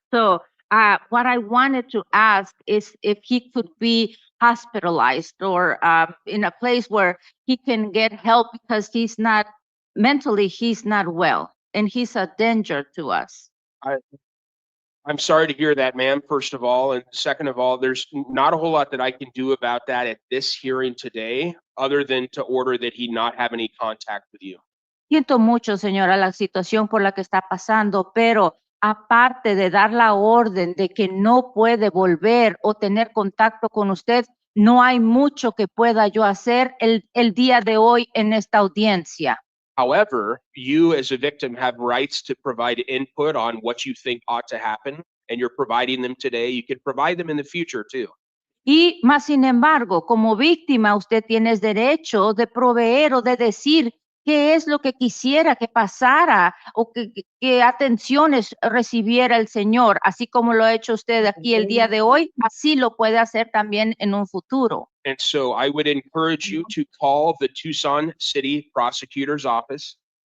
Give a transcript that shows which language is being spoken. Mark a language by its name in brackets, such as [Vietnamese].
[English] So what I wanted to ask is if he could be hospitalized or in a place where he can get help because he's not well and he's a danger to us. I'm sorry to hear that, ma'am, first of all. And second of all, there's not a whole lot that I can do about that at this hearing today, other than to order that he not have any contact with you. [Spanish] Siento mucho, señora, la situación por la que está pasando, pero aparte de dar la orden de que no puede volver o tener contacto con usted, no hay mucho que pueda yo hacer el día de hoy en esta audiencia. [English] However, you as a victim have rights to provide input on what you think ought to happen, and you're providing them today. You can provide them in the future too. [Spanish] Y más sin embargo, como víctima, usted tiene derecho de proveer o de decir qué es lo que quisiera que pasara o qué atenciones recibiera el Señor, así como lo ha hecho usted aquí el día de hoy, así lo puede hacer también en un futuro. [English] And so I would encourage you to call the Tucson City Prosecutor's Office.